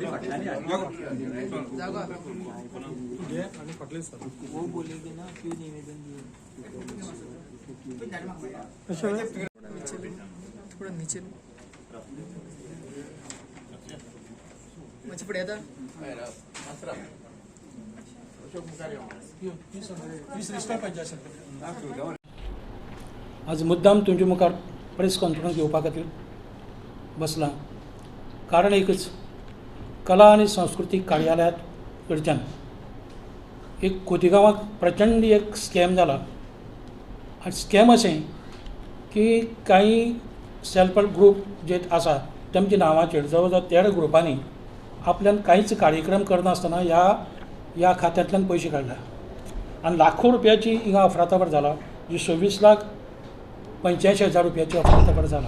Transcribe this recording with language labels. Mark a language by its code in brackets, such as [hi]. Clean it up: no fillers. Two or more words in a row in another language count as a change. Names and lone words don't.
[kok] जागा आणि पटले सर वो बोलेंगे ना क्यों निवेदन दिए थोड़ा नीचे मुझे पड़े था आज मुद्दाम तुमच्या मुखार [en] press conference [kok] घेवपा खातीर बसलां. कारण एकच, कला आनी सांस्कृतीक कार्यालयात कडच्यान एक खोतीगांवाक प्रचंड एक स्कॅम जाला. आनी स्कॅम अशें की काही [en] self help group [kok] जे आसा तेमच्या नांवाचेर जवळ जवळ 13 ग्रुपांनी आपल्यान कांयच कार्यक्रम करनासतना ह्या खात्यांतल्यान पयशे काडला आनी लाखो रुपयाची हिंगा अफरातफर जाला, जी 26,85,000 रुपयाची अफरातफर जाला.